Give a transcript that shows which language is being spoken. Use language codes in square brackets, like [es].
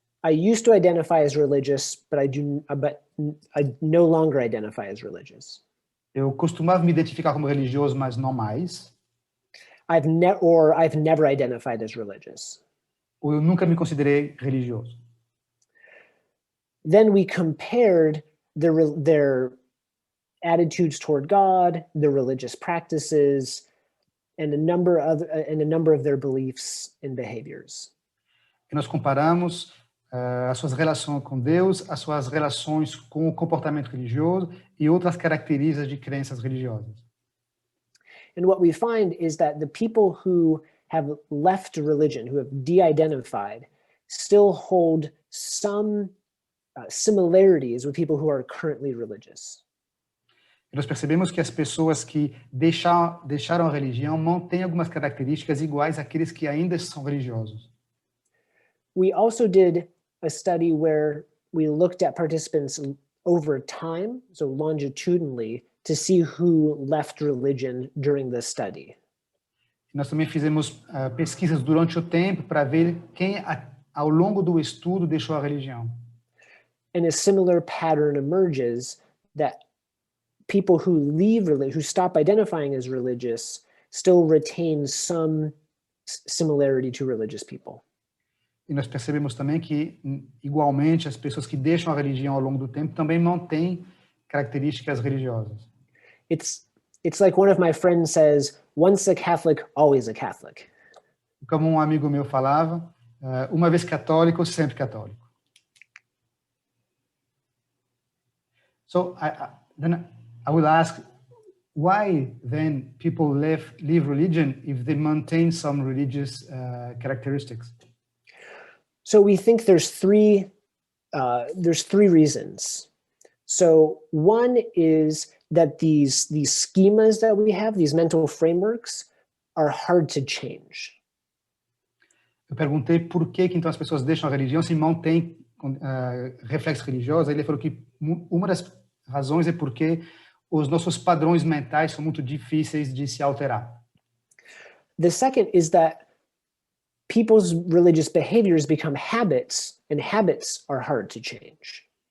[en] I used to identify as religious, but I no longer identify as religious. [pt] Eu costumava me identificar como religioso, mas não mais. [en] I've never identified as religious. [pt] Ou eu nunca me considerei religioso. [en] Then we compared their attitudes toward God, their religious practices, and a number of their beliefs and behaviors. [pt] E nós comparamos as suas relações com Deus, as suas relações com o comportamento religioso e outras características de crenças religiosas. [en] And what we find is that the people who have left religion, who have de-identified, still hold some similarities with people who are currently religious. [pt] E nós percebemos que as pessoas que deixaram a religião mantêm algumas características iguais àqueles que ainda são religiosos. [en] We also did a study where we looked at participants over time, so longitudinally, to see who left religion during the study. [pt] Nós também fizemos pesquisas durante o tempo para ver quem, ao longo do estudo, deixou a religião. [en] And a similar pattern emerges that people who who stop identifying as religious still retain some similarity to religious people. [pt] E nós percebemos também que, igualmente, as pessoas que deixam a religião ao longo do tempo também mantêm características religiosas. [en] It's like one of my friends says, once a Catholic, always a Catholic. [pt] Como um amigo meu falava, uma vez católico, sempre católico. [en] So then I will ask, why then people leave religion if they maintain some religious characteristics? So we think there's three reasons. So one is that these schemas that we have, these mental frameworks, are hard to change. [pt] Eu perguntei por que então as pessoas deixam a religião se mantêm reflexos religiosos. Ele falou que uma das razões é porque os nossos padrões mentais são muito difíceis de se alterar. [en] The second is that people's religious behaviors become habits, and habits are hard to change.